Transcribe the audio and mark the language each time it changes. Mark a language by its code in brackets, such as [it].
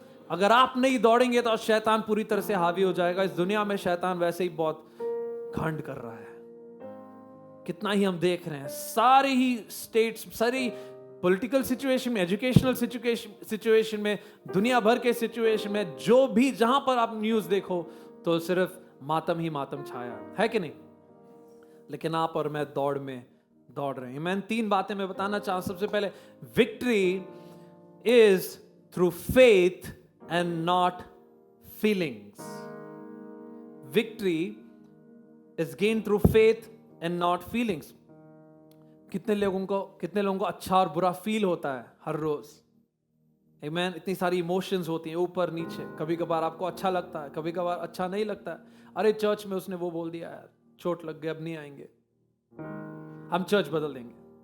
[hi] अगर आप नहीं दौड़ेंगे तो शैतान पूरी तरह से हावी हो जाएगा। इस दुनिया में शैतान वैसे ही बहुत घमंड कर रहा है, कितना ही हम देख रहे हैं, सारे ही स्टेट्स, सारी पॉलिटिकल सिचुएशन में, एजुकेशनल सिचुएशन में, दुनिया भर के सिचुएशन में, जो भी जहां पर आप न्यूज देखो तो सिर्फ मातम ही मातम छाया है कि नहीं? लेकिन आप और मैं दौड़ में दौड़ रहे हैं। मैं 3 बातें मैं बताना चाहूं। [en] सबसे पहले, victory is through faith and not feelings. Victory is gained through faith and not feelings. [hi] कितने लोगों को अच्छा और बुरा फील होता है हर रोज, आमीन। इतनी सारी इमोशंस होती हैं, ऊपर नीचे। कभी कभार आपको अच्छा लगता है, कभी कभार अच्छा नहीं लगता है। अरे चर्च में उसने वो बोल दिया यार, चोट लग गई, अब नहीं आएंगे, हम चर्च बदल देंगे।